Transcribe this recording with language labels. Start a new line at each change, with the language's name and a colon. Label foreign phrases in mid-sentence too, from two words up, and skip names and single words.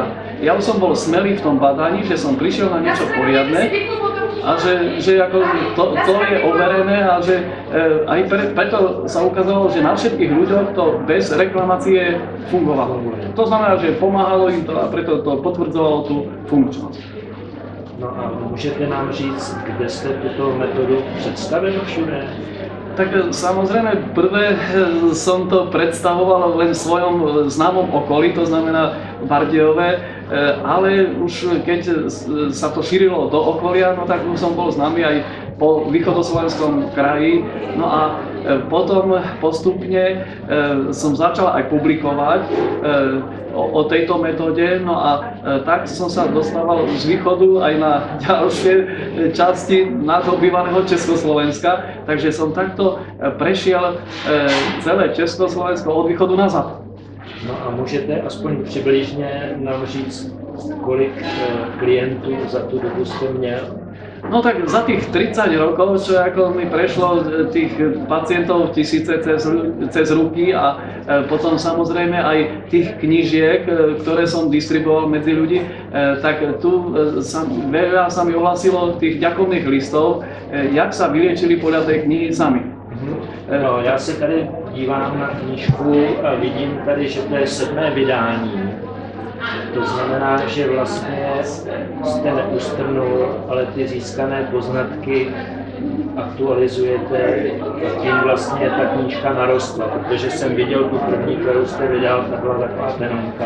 Slovak: Ja už som bol smelý v tom badaní, že som prišiel na niečo poriadne a že ako to je overené a že aj preto sa ukázalo, že na všetkých ľuďoch to bez reklamácie fungovalo. To znamená, že pomáhalo im to a preto to potvrdzovalo tú funkčnosť.
Czech: No a můžete nám říct, kde jste tuto metodu představili všude?
Slovak: Tak samozrejme, prvé som to predstavoval len v svojom známom okolí, to znamená Bardejove, ale už keď sa to šírilo do okolia, no tak už som bol známy aj po východoslovenskom kraji. No a potom postupne som začal aj publikovať o tejto metóde, no a tak som sa dostával z východu aj na ďalšie časti nášho bývalého Československa, takže som takto prešiel celé Československo od východu na západ.
Czech: No a můžete aspoň přibližně nám říct, kolik klientů za tu dobu jste měl?
Slovak: No tak za tých 30 rokov, čo ako mi prešlo tých pacientov tisíce cez ruky a potom samozrejme aj tých knížiek, ktoré som distribuoval medzi ľudí, tak tu veľa sa mi ohlasilo tých ďakovných listov, jak sa vyliečili podľa tej knihy sami.
Czech: No, já se tady dívám na knížku a vidím tady, že to je 7. vydání. To znamená, že vlastně jste neustrnul, ale ty získané poznatky aktualizujete a tím vlastně ta knížka narostla, protože jsem viděl tu první, kterou jste vydal, ta byla taková tenonka.